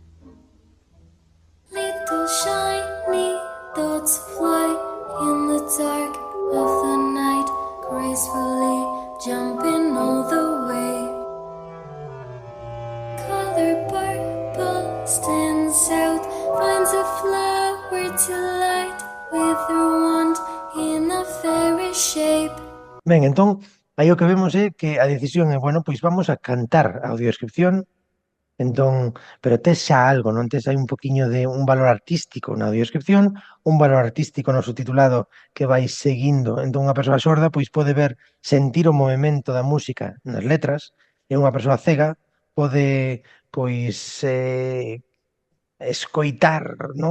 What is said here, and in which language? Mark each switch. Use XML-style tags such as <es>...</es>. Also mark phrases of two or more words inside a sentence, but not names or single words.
<en>Little shiny dots fly in the dark of the night, gracefully jumping all the way. Color purple stands out, finds a flower to light with her wand in a</en> <gl>Ben, entón, aí o que vemos é que a decisión é, bueno, pois vamos a cantar a audiodescripción, entón, pero tes xa algo, non tes aí un poquiño de un valor artístico na audiodescripción, un valor artístico no subtitulado que vai seguindo, entón unha persoa sorda pois pode ver, sentir o movemento da música nas letras, e unha persoa cega pode, pois, escoitar, non?</gl>